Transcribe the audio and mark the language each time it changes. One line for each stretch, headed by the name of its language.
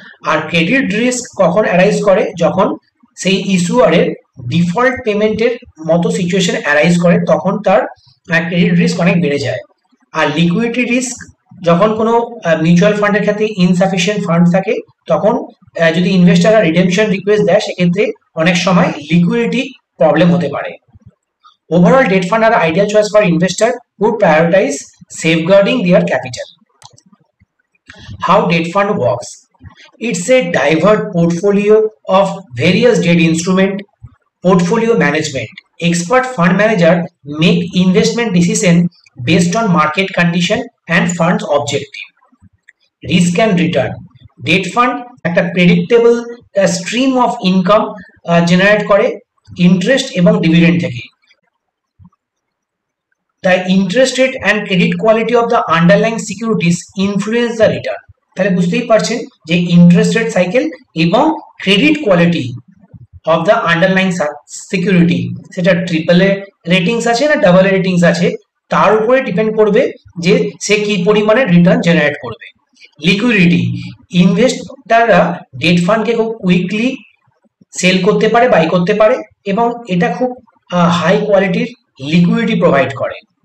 Bangla: আর credit risk কখন arise করে, যখন সেই ইস্যুয়ারের ডিফল্ট পেমেন্টের মতো সিচুয়েশন অ্যারাইজ করে তখন তার ক্রেডিট রিস্ক অনেক বেড়ে যায়। আর লিকুইডিটি রিস্ক যখন কোনো মিউচুয়াল ফান্ডের ক্ষেত্রে ইনসাফিসিয়েন্ট ফান্ড থাকে তখন যদি ইনভেস্টাররা রিডেমশন রিকোয়েস্ট দেয় সেক্ষেত্রে অনেক সময় লিকুইডিটি প্রবলেম হতে পারে।
English: Overall, debt fund are ideal choice for investor who prioritize safeguarding their capital. How debt fund works? It's a diverse portfolio of various debt instrument. Portfolio management. Expert fund manager make investment decision based on market condition and funds objective. Risk and return. Debt fund একটা predictable stream of income generate করে interest এবং dividend থেকে। The interest rate and credit quality of the underlying securities influence the return.
Bangla: তাহলে বুঝতেই পারছেন যে interest rate cycle এবং
English: credit quality of the underlying security,
Bangla: সেটা ট্রিপল এ রেটিংস আছে না ডাবল এ রেটিংস আছে, তার উপরে ডিপেন্ড করবে যে সে কি পরিমাণে রিটার্ন জেনারেট করবে। লিকুইডিটি, ইনভেস্টাররা ডেট ফান্ডকে খুব কুইকলি সেল করতে পারে, বাই করতে পারে এবং এটা খুব হাই কোয়ালিটির লিকুইডিটি প্রোভাইড করে।